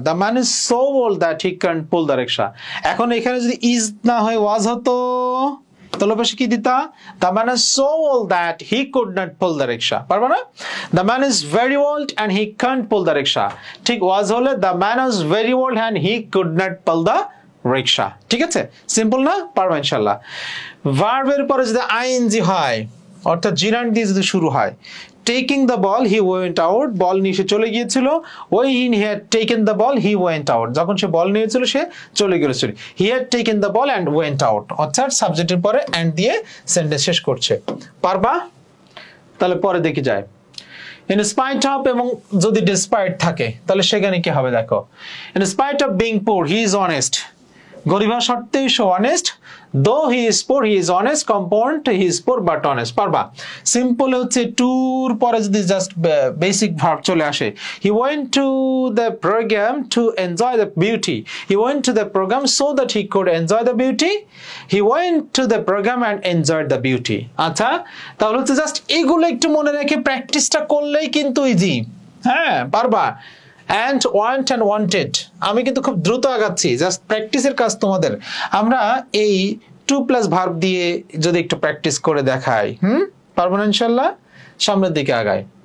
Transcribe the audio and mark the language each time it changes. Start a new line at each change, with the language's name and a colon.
English: the man is so old that he can't pull the rickshaw,
Bangla: এখন এখানে যদি is না হয় ওয়াজ হতো, তাহলে পাশে কি দিতা,
English: the man is so old that he could not pull the rickshaw, পারবা না, the man is very old and he can't pull the rickshaw, ঠিক was হলে the man is very old and he could not pull the rickshaw,
Bangla: ঠিক আছে, simple না, পারবা ইনশাআল্লাহ। ভার্বের পরে যদি আইএনজি হয়, অর্থাৎ জিরান্ড দিয়ে যদি শুরু হয়,
English: taking the ball he went out,
Bangla: বল নিয়ে সে চলে গিয়েছিল,
English: when he had taken the ball he went out,
Bangla: যখন সে বল নিয়েছিল সে চলে গিয়েছিল,
English: he had taken the ball and went out,
Bangla: অর্থাৎ সাবজেক্টের পরে and দিয়ে সেন্টেন্স শেষ করছে, পারবা।
English: তাহলে পরে দেখি যায়, in spite of এবং যদি despite থাকে
Bangla: তাহলে সেখানে কি হবে দেখো,
English: in spite of being poor he is honest,
Bangla: গরিব সত্ত্বেও সে honest,
English: though he is poor he is honest, compound he is poor but honest, পারবা।
Bangla: সিম্পল হচ্ছে টুর পরে যদি জাস্ট বেসিক ভার্ব চলে আসে,
English: he went to the program to enjoy the beauty, he went to the program so that he could enjoy the beauty, he went to the program and enjoyed the beauty।
Bangla: আচ্ছা তাহলে হচ্ছে just এগুলো একটু মনে রেখে প্র্যাকটিসটা করলেই কিন্তু ইজি, হ্যাঁ পারবা।
English: and want and wanted,
Bangla: আমি কিন্তু খুব দ্রুত আগাচ্ছি, জাস্ট প্র্যাকটিসের কাজ তোমাদের। আমরা এই টু প্লাস ভার্ব দিয়ে যদি একটু প্র্যাকটিস করে দেখাই, পারবো না ইনশাআল্লাহ, সামনের দিকে আগাই।